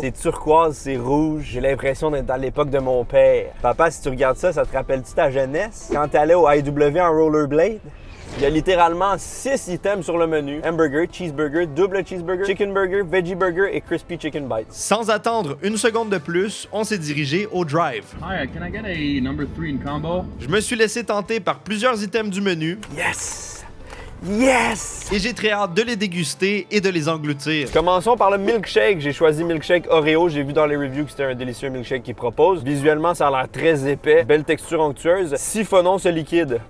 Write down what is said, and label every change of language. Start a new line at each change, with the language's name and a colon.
French: C'est turquoise, c'est rouge. J'ai l'impression d'être à l'époque de mon père. Papa, si tu regardes ça, ça te rappelle-tu ta jeunesse? Quand t'allais au IW en rollerblade? Il y a littéralement 6 items sur le menu. Hamburger, cheeseburger, double cheeseburger, chicken burger, veggie burger et crispy chicken bites. Sans attendre une seconde de plus, on s'est dirigé au drive.
English: Hi, can I get a number 3 in combo?
French: Je me suis laissé tenter par plusieurs items du menu.
English: Yes! Yes!
French: Et j'ai très hâte de les déguster et de les engloutir. Commençons par le milkshake. J'ai choisi milkshake Oreo. J'ai vu dans les reviews que c'était un délicieux milkshake qu'ils proposent. Visuellement, ça a l'air très épais. Belle texture onctueuse. Siphonnons ce liquide.